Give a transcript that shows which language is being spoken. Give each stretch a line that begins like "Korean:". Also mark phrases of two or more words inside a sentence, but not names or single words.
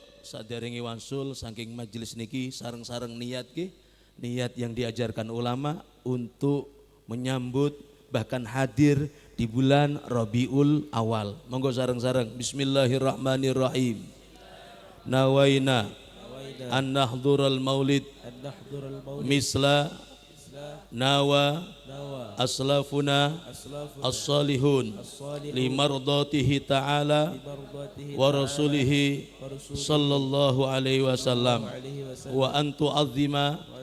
Javanese: saderenge wansul saking majelis niki sareng-sareng niat
Indonesian: yang diajarkan ulama untuk menyambut bahkan hadir di bulan Rabiul Awal.
Javanese: Monggo sareng-sareng bismillahirrahmanirrahim.
Arabic: نوينا أن نحضر المولد مثل نوى أسلافنا الصالحون لمرضاته تعالى ورسوله صلى الله عليه وسلم وأن نعظم